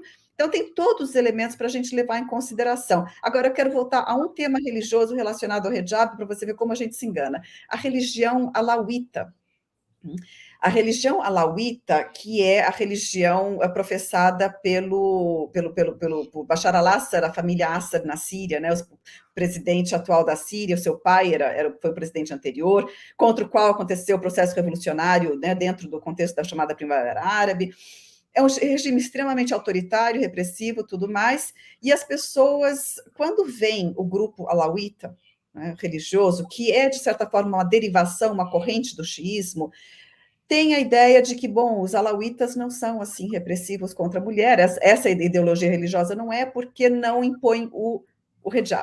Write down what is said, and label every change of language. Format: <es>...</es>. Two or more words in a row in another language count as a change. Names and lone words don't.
<pt>Então, tem todos os elementos para a gente levar em consideração. Agora, eu quero voltar a um tema religioso relacionado ao hijab, para você ver como a gente se engana. A religião alauíta. A religião alauíta, que é a religião professada pelo Bashar al-Assad, a família Assad na Síria, né? O presidente atual da Síria, o seu pai foi o presidente anterior, contra o qual aconteceu o processo revolucionário, né, dentro do contexto da chamada Primavera Árabe. É um regime extremamente autoritário, repressivo, tudo mais, e as pessoas, quando vem o grupo alauíta, né, religioso, que é, de certa forma, uma derivação, uma corrente do xiismo, tem a ideia de que, bom, os alauítas não são, assim, repressivos contra a mulher, essa ideologia religiosa não é, porque não impõe o hijab.</pt>